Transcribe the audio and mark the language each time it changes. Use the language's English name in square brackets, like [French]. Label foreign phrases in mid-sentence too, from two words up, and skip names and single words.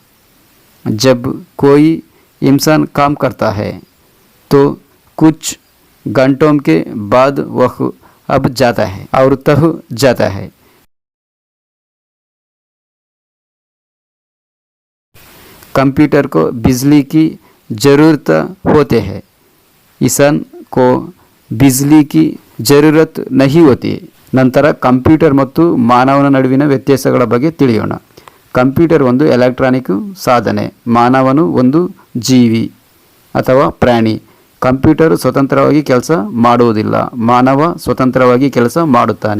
[Hindi] जब कोई इंसान काम करता है तो कुछ घंटों के बाद वह अब जाता है और थक जाता है. कंप्यूटर को बिजली की ज़रूरत होते हैं, इंसान को बिजली की ज़रूरत नहीं होती. [Kannada] ನಂತರ ಕಂಪ್ಯೂಟರ್ ಮತ್ತು ಮಾನವನ ನಡುವಿನ ವ್ಯತ್ಯಾಸಗಳ ಬಗ್ಗೆ ತಿಳಿಯೋಣ. ಕಂಪ್ಯೂಟರ್ ಒಂದು ಎಲೆಕ್ಟ್ರಾನಿಕ್ ಸಾಧನೆ, ಮಾನವನು ಒಂದು ಜೀವಿ ಅಥವಾ ಪ್ರಾಣಿ. ಕಂಪ್ಯೂಟರ್ ಸ್ವತಂತ್ರವಾಗಿ ಕೆಲಸ ಮಾಡುವುದಿಲ್ಲ, ಮಾನವ ಸ್ವತಂತ್ರವಾಗಿ ಕೆಲಸ ಮಾಡುತ್ತಾನೆ.